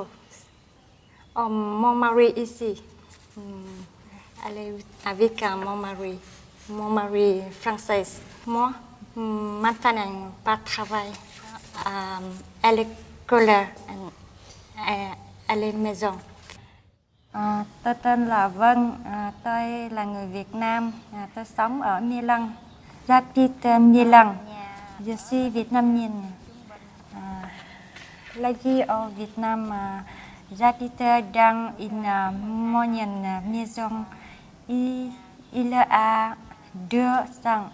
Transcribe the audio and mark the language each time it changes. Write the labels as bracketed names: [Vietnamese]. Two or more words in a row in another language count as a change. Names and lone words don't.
[French] Oh, mon mari ici. Aller avec mon mari français. Moi, maintenant, pas travail à l'école, à la maison. [Vietnamese] Tôi tên là Vân, tôi là người Việt Nam, tôi sống ở Milan. [French] J'habite Milan. Je suis vietnamienne. La vie au Vietnam, j'habite dans une moyenne maison. Il y a 200.